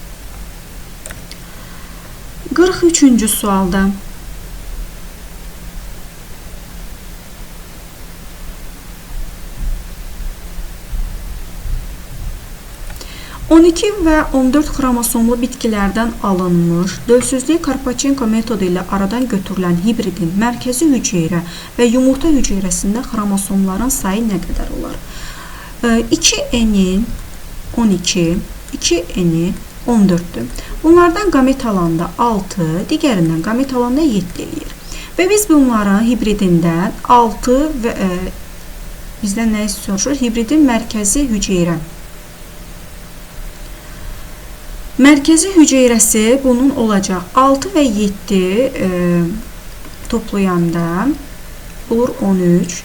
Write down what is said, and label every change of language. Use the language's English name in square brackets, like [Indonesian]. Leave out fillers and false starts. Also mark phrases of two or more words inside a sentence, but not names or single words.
[Azerbaijani] 43-cü sualda və 14 xromosomlu bitkilərdən alınmış, dölsüzlük Karpachenko metodu ilə aradan götürülən hibridin mərkəzi hüceyrə və yumurta hüceyrəsində xromosomların sayı nə qədər olar? 2N-in 12, 2N-i 14-dür. Bunlardan qamet alanda 6, digərindən qamet alanda 7 eləyir. Və biz bunların hibridindən 6 və bizdən nə soruşur? Hibridin mərkəzi hüceyrə. Mərkəzi hüceyrəsi bunun olacaq 6 və 7 toplayanda olur 13.